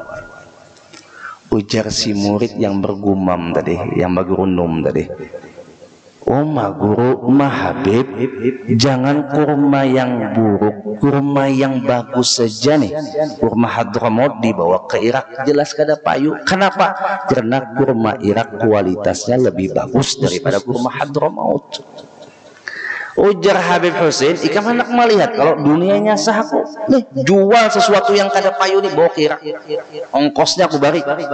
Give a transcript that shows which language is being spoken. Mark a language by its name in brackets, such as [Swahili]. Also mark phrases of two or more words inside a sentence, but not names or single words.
[Indonesian] Ujar si murid yang bergumam tadi, yang bergerundum tadi, guru, Habib, jangan kurma yang buruk, kurma yang bagus saja nih. [Banjar] Kurma Hadramaut dibawa ke Irak, jelas kada payu. Kenapa? [Indonesian] Karena kurma Irak kualitasnya lebih bagus daripada kurma Hadramaut. [Banjar] Ujar Habib Husin, ikam hendak melihat kalau dunianya sahaku nih, jual sesuatu yang kada payu nih, bawa ke Irak, ongkosnya aku bari.